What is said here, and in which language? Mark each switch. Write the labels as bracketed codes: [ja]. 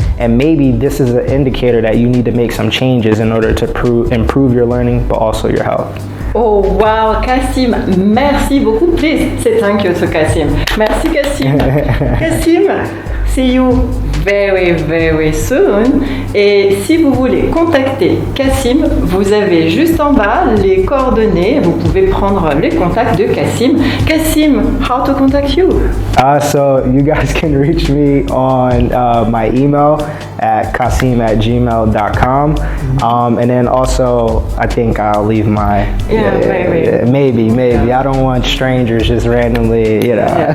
[en] And maybe this is an indicator that you need to make some changes in order to improve your learning, but also your health. [fr] Oh wow, Kassim, merci beaucoup. [en] Please say thank you to Kassim. [fr] Merci Kassim. [en] Kassim, see you very, very soon. [fr] Et si vous voulez contacter Kassim, vous avez juste en bas les coordonnées. Vous pouvez prendre les contacts de Kassim. [en] Kassim, how to contact you? So you guys can reach me on my email at kassim@gmail.com. And then also, I think I'll leave my... maybe. I don't want strangers just randomly, you know.